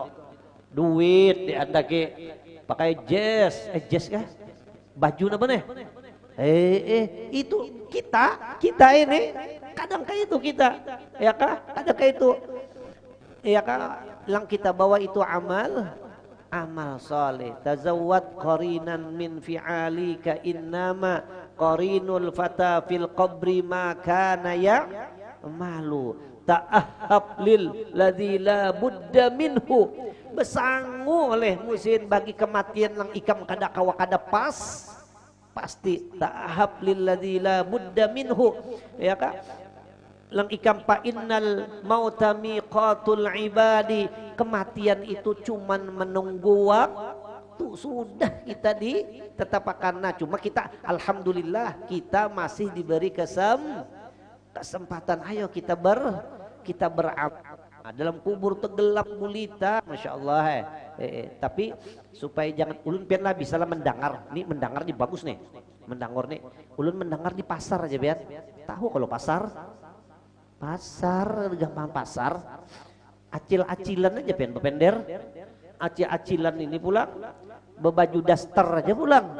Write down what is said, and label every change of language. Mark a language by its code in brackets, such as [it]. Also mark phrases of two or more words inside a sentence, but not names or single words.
[bjn] Duit diandaki pakai jas kah? Baju apa nih? Itu kita ini kadang kayak itu kita, ya kah? Kadang kayak itu, ya kah? Yang kita bawa itu amal soleh. [ar] تزود قرينا من فعالك إنما قرين الفتى في القبر ما كان يعمل تأهب للذي لا بد منه. [bjn] Besangu oleh musin bagi kematian lang ikam kada kawa kada pasti [ar] تأهب للذي لا بد منه, [bjn] ya kah? Lang ikam pa [ar] إن الموت ميقات العباد. [bjn] Kematian itu cuman menunggu waktu. Sudah kita ditetapkan. Nah, cuma kita alhamdulillah kita masih diberi kesempatan. Ayo kita beramal. Nah, dalam kubur tergelap gulita, [ar] ما شاء الله. [bjn] Tapi supaya jangan ulun pian lah bisa lah mendengar. Nih mendengar nih bagus nih. Mendengar nih. Ulun mendengar di pasar aja biar. Tahu kalau pasar gampang pasar. Acil-acilan aja pian bepender. Acil-acilan ini pulang bebaju daster aja pulang.